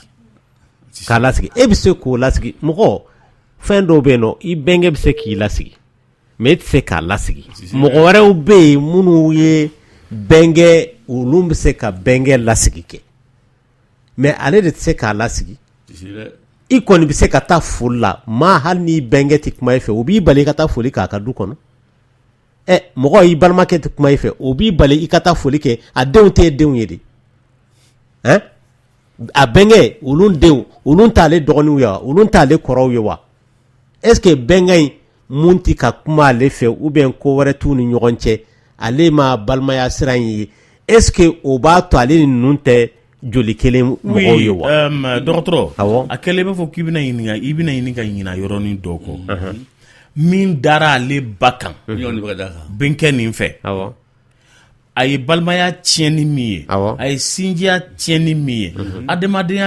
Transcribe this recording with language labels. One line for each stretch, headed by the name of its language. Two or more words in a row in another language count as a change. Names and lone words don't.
Bambara: K'a lasigi e bɛ se k'o lasigi mɔgɔ fɛn dɔw bɛ yen nɔ i bɛnkɛ bɛ se k'i lasigi mais e tɛ se k'a lasigi mɔgɔ wɛrɛw bɛ yen minnu ye bɛnkɛ olu bɛ se ka bɛnkɛ lasigi kɛ mais ale de tɛ se k'a lasigi i kɔni bɛ se ka taa foli la maa hali ni bɛnkɛ tɛ kuma i fɛ o b'i bali i ka taa foli k'a ka du kɔnɔ mɔgɔ i balimakɛ tɛ kuma i fɛ o b'i bali i ka taa foli kɛ a denw tɛ denw ye de a bɛnkɛ olu t'ale dɔgɔninw ye wa olu t'ale kɔrɔw ye wa
French: est-ce que
Bambara: bɛnkɛ in mun tɛ ka kuma ale fɛ
French: ou bien
Bambara: ko wɛrɛ t'u ni ɲɔgɔn cɛ ale ma balimaya sira in ye
French: est-ce que
Bambara: o b'a to ale ni ninnu tɛ joli kelen mɔgɔw ye wa. Dɔgɔtɔrɔ a kɛlen b'a fɔ k'i bɛna ɲini ka ɲina yɔrɔnin dɔw kɔ min dara ale ba kan bɛnkɛ nin fɛ a ye balimaya tiɲɛni min ye a ye sinjiya tiɲɛni min ye adamadenya